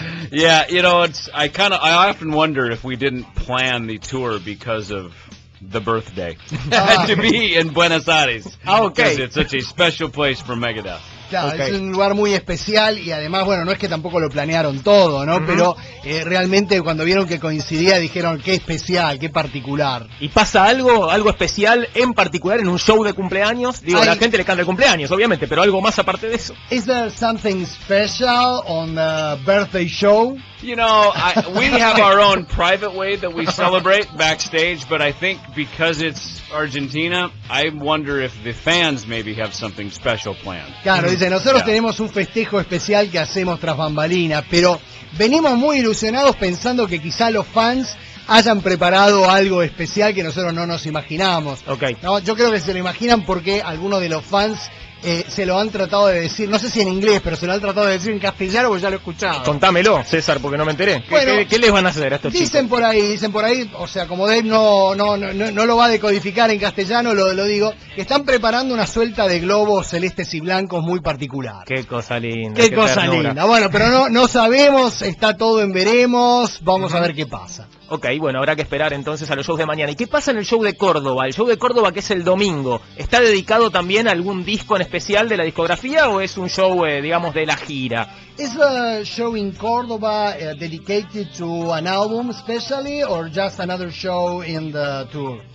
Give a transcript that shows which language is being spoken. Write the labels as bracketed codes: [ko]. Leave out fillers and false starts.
[en] Yeah, you know, I often wonder if we didn't plan the tour because of the birthday to be in Buenos Aires. Because it's such a special place for Megadeth. [es] Claro, es un lugar muy especial y además, bueno, no es que tampoco lo planearon todo, ¿no? Pero realmente cuando vieron que coincidía dijeron qué especial, qué particular. ¿Y pasa algo especial en particular en un show de cumpleaños? Digo, la gente le canta el cumpleaños, obviamente, pero algo más aparte de eso. [en] Is there something special on a birthday show? You know, we have our own private way that we celebrate backstage, but I think because it's Argentina, I wonder if the fans maybe have something special planned. [es] Claro, dice, nosotros tenemos un festejo especial que hacemos tras bambalinas, pero venimos muy ilusionados pensando que quizá los fans hayan preparado algo especial que nosotros no nos imaginamos. No, yo creo que se lo imaginan porque algunos de los fans se lo han tratado de decir, no sé si en inglés, pero se lo han tratado de decir en castellano porque ya lo he escuchado. Contámelo, César, porque no me enteré. Bueno, ¿Qué les van a hacer a estos chicos? Dicen por ahí, o sea, como Dave no lo va a decodificar en castellano, lo digo, que están preparando una suelta de globos celestes y blancos muy particular. Qué cosa linda. Qué cosa ternura. Linda. Bueno, pero no sabemos, está todo en veremos, vamos a ver qué pasa. Ok, bueno, habrá que esperar entonces a los shows de mañana. ¿Y qué pasa en el show de Córdoba? El show de Córdoba, que es el domingo, ¿está dedicado también a algún disco en especial de la discografía o es un show, digamos, de la gira? [en] Is a show in Córdoba dedicated to an album especially or just another show in the tour?